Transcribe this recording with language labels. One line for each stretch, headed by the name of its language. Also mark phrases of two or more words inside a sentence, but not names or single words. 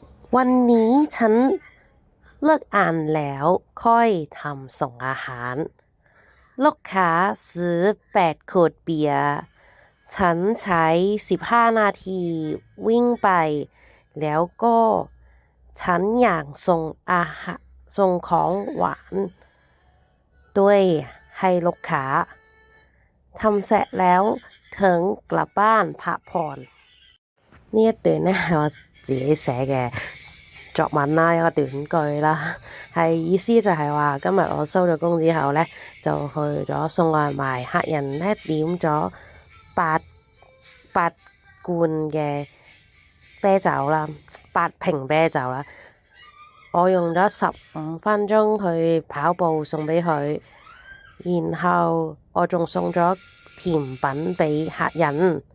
Thai: วันนี้ฉันเลิกอ่านแล้วค่อยทำส่งอาหารลูกค้าซื้อ8 ขวดเบียร์ฉันใช้15 นาทีวิ่งไปแล้วก็ฉัน อยากส่งอาหารส่งของหวานด้วยให้ลูกค้าทำเสร็จแล้วถึงกลับบ้านพักผ่อน
Cantonese: 呢一段呢係我自己寫嘅作文啦，一個短句啦，係意思就係話今日我收咗工之後呢，就去咗送外賣，客人呢點咗八罐嘅啤酒啦，8瓶啤酒啦，我用咗15分鐘去跑步送俾佢，然後我仲送咗甜品俾客人。